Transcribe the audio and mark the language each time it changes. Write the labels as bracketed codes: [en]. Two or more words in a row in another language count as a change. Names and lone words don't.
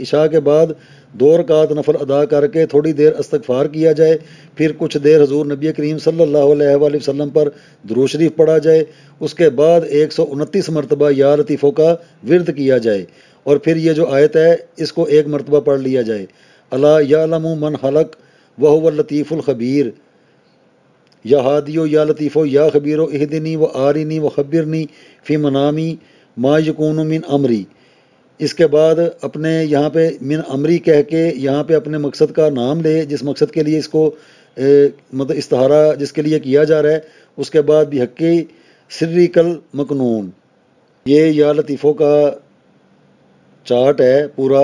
[ur] عشاء کے بعد 2 رکعت نفل ادا کر کے تھوڑی دیر استغفار کیا جائے، پھر کچھ دیر حضور نبی کریم صلی اللہ علیہ وآلہ وسلم پر درود شریف پڑھا جائے، اس کے بعد 129 مرتبہ یا لطیفوں کا ورد کیا جائے، اور پھر یہ جو آیت ہے اس کو ایک مرتبہ پڑھ لیا جائے، [ar] الا یعلم من خلق وہو اللطیف الخبیر، یا ہادیو یا لطیفو یا خبیرو اہدنی و آرینی و خبرنی فی منامی ما یکون من امری۔ [ur] اس کے بعد اپنے یہاں پہ [ar] من امری [ur] کہہ کے یہاں پہ اپنے مقصد کا نام لے، جس مقصد کے لیے اس کو مطلب استخارہ جس کے لیے کیا جا رہا ہے، اس کے بعد بھی [ar] حقی سری کل مکنون، [ur] یہ یا لطیفوں کا چارٹ ہے پورا۔